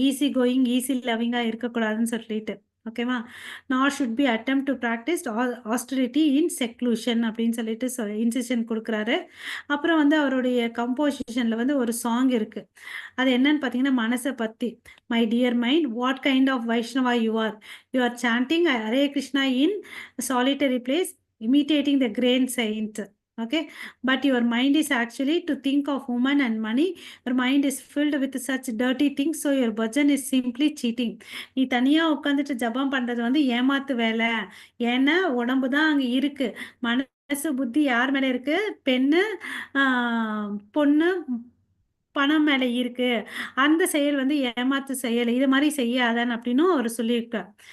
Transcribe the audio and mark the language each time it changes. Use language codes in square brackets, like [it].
[en] easy going, easy லவ்விங்காக [ta] இருக்கக்கூடாதுன்னு சொல்லிட்டு. [en] ஓகேவா, not should be attempt to practise austerity in seclusion [ta] அப்படின்னு சொல்லிட்டு இன்சிஷன் கொடுக்குறாரு. அப்புறம் வந்து அவருடைய கம்போசிஷனில் வந்து ஒரு சாங் இருக்குது, அது என்னன்னு பார்த்தீங்கன்னா மனசை பற்றி. [en] My dear mind, what kind of Vaishnava you are chanting Hare Krishna in solitary place, imitating the great saint. Okay, but your mind is actually to think of woman and money. Your mind is filled with such dirty things, so your bhajan is simply cheating. [ta] நீ தனியா உட்காந்துட்டு ஜபம் பண்றது வந்து ஏமாத்து வேலை. ஏன்னா உடம்பு தான் அங்க இருக்கு, மனசு புத்தி யார் மேல இருக்கு, பெண்ணு பொண்ணு பணம் மேல இருக்கு, அந்த செயல் வந்து ஏமாத்து செயல், இது மாதிரி செய்யாதான் அப்படின்னு அவர் சொல்லியிருக்கார்.